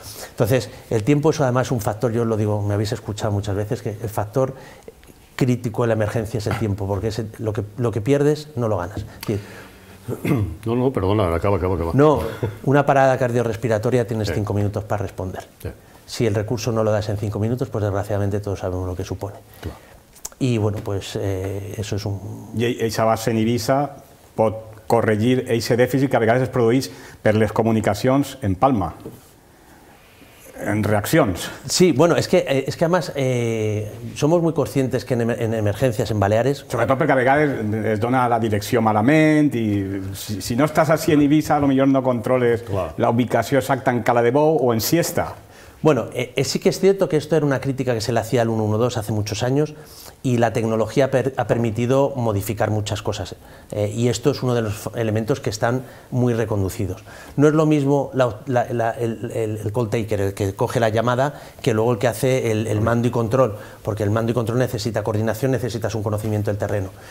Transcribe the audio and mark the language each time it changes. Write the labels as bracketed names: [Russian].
[Spanish] Entonces, el tiempo es además un factor, yo lo digo, me habéis escuchado muchas veces, que el factor crítico en la emergencia es el tiempo, porque es lo que pierdes no lo ganas. Es decir, no, perdona, acaba. No, una parada cardiorrespiratoria tienes 5 minutos para responder. Si el recurso no lo das en 5 minutos, pues desgraciadamente todos sabemos lo que supone. Claro. I bueno, pues, eso és un... [Catalan] I aquesta base en Ibiza pot corregir aquest dèficit que a vegades es produeix per les comunicacions en Palma, en reaccions. [Spanish] Sí, bueno, es que además somos muy conscientes que en emergencias, en Baleares... [Catalan] Sobretot perquè a vegades es dona la direcció malament i si no estàs així en Ibiza, potser no controles la ubicació exacta en Cala de Bou o en Siesta. [Spanish] Bueno, sí que es cierto que esto era una crítica que se le hacía al 112 hace muchos años y la tecnología ha permitido modificar muchas cosas y esto es uno de los elementos que están muy reconducidos. No es lo mismo el call taker, el que coge la llamada, que luego el que hace el mando y control, porque el mando y control necesita coordinación, necesitas un conocimiento del terreno.